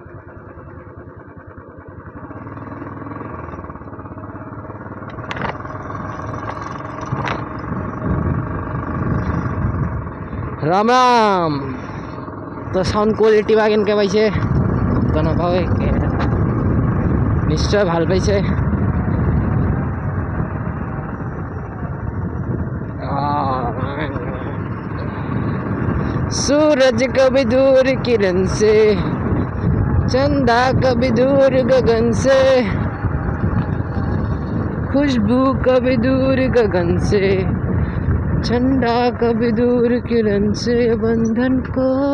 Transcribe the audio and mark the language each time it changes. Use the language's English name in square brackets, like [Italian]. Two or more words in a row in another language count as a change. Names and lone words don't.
[Hindi] राम राम तो [English] sound quality [Assamese] বা কেনেকৈ পাইছে জনাব নিশ্চয় ভাল পাইছে [Hindi] सूरज कभी दूर किरण से चंदा कभी दूर गगन से खुशबू कभी दूर गगन से चंदा कभी दूर किरण से बंधन को